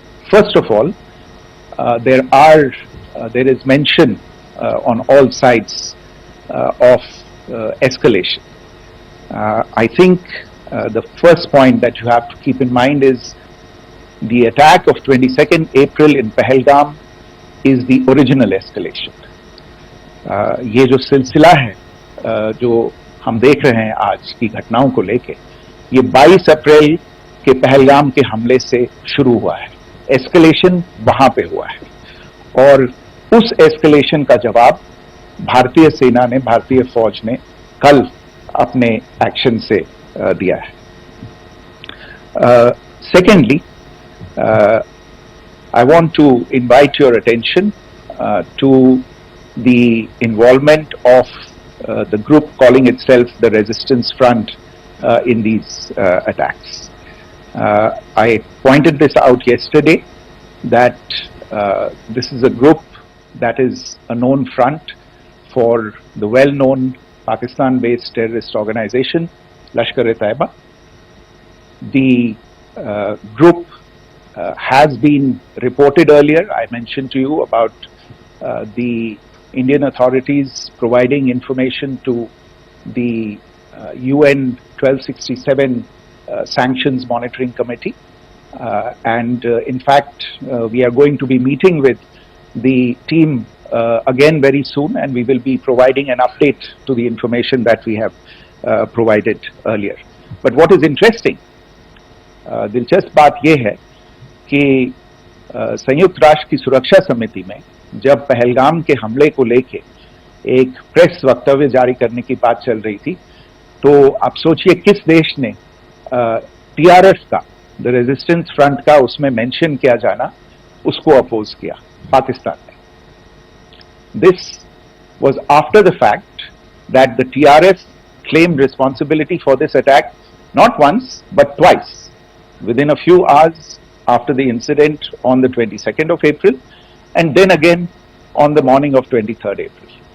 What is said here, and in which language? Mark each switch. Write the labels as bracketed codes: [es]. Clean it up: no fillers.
[en] First of all, there is mention on all sides of escalation. I think the first point that you have to keep in mind is the attack of 22nd April in Pahalgam is the original escalation. [hi] ये जो सिलसिला है जो हम देख रहे हैं आज की घटनाओं को लेके, ये 22 अप्रैल के पहलगाम के हमले से शुरू हुआ है. एस्केलेशन वहां पे हुआ है और उस एस्केलेशन का जवाब भारतीय सेना ने, भारतीय फौज ने कल अपने एक्शन से दिया है. [en] Secondly, I want to invite your attention to the involvement of the group calling itself the Resistance Front in these attacks. I pointed this out yesterday that this is a group that is a known front for the well-known Pakistan-based terrorist organization Lashkar-e-Taiba. The group has been reported earlier. I mentioned to you about the Indian authorities providing information to the UN 1267 Sanctions Monitoring Committee. And in fact, we are going to be meeting with the team again very soon, and we will be providing an update to the information that we have provided earlier. But what is interesting, [hi] दिलचस्प बात यह है कि संयुक्त राष्ट्र की सुरक्षा समिति में जब पहलगाम के हमले को लेके एक प्रेस वक्तव्य जारी करने की बात चल रही थी, तो आप सोचिए किस देश ने टीआरएफ का, द रेजिस्टेंस फ्रंट का उसमें मेंशन किया जाना, उसको अपोज किया, पाकिस्तान ने. [en] This was after the fact that the TRF claimed responsibility for this attack not once but twice within a few hours after the incident on the 22nd of April, and then again on the morning of 23rd April.